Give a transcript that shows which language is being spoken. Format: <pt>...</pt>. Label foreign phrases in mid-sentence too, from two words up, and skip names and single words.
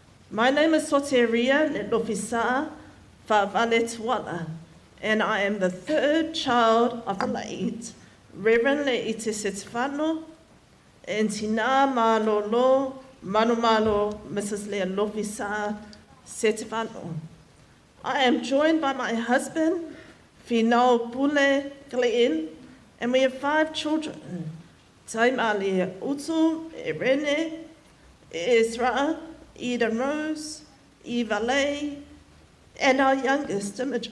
<en>My name is Soteria, Lealofisā, Whaavale Tuala, and I am the third child of the late Reverend Leite Setefano and Tinā Malolo Manumalo Mrs. Lealofisā Setefano. I am joined by my husband, Finau Pule Glenn, and we have 5 children. Taimale Utu, Irene, Ezra, Eden Rose, Eva-Lei, and our youngest, Imogen.</en>